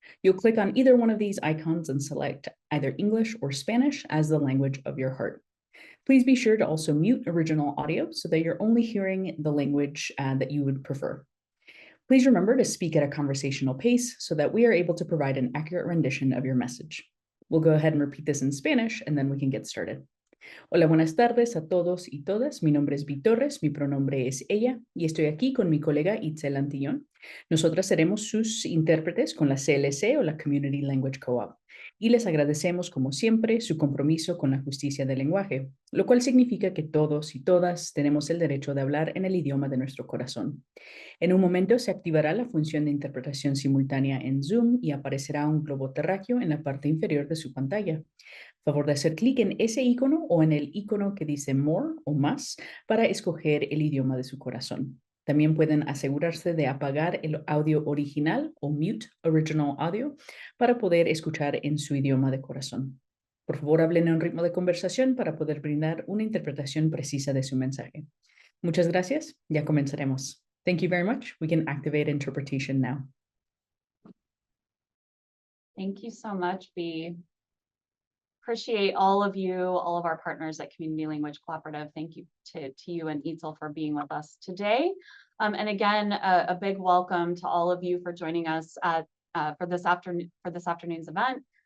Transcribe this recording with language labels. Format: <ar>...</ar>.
<en>You'll click on either one of these icons and select either English or Spanish as the language of your heart. Please be sure to also mute original audio so that you're only hearing the language that you would prefer. Please remember to speak at a conversational pace so that we are able to provide an accurate rendition of your message. We'll go ahead and repeat this in Spanish, and then we can get started.</en> <es>Hola, buenas tardes a todos y todas. Mi nombre es Bea Torres, mi pronombre es ella, y estoy aquí con mi colega Eitzel Antillon. Nosotras seremos sus intérpretes con la CLC o la Community Language Co-op, y les agradecemos, como siempre, su compromiso con la justicia del lenguaje, lo cual significa que todos y todas tenemos el derecho de hablar en el idioma de nuestro corazón. En un momento se activará la función de interpretación simultánea en Zoom y aparecerá un globo terráqueo en la parte inferior de su pantalla. Favor de hacer clic en ese icono o en el icono que dice More o más para escoger el idioma de su corazón. También pueden asegurarse de apagar el audio original o</es> <en>mute original audio</en> <es>para poder escuchar en su idioma de corazón. Por favor, hablen en un ritmo de conversación para poder brindar una interpretación precisa de su mensaje. Muchas gracias. Ya comenzaremos.</es> <en>Thank you very much. We can activate interpretation now. Thank you so much, Bea. Appreciate all of you, all of our partners at Community Language Cooperative. Thank you to you and Eitzel for being with us today. And again, a big welcome to all of you for joining us at, for this afternoon's event.</en>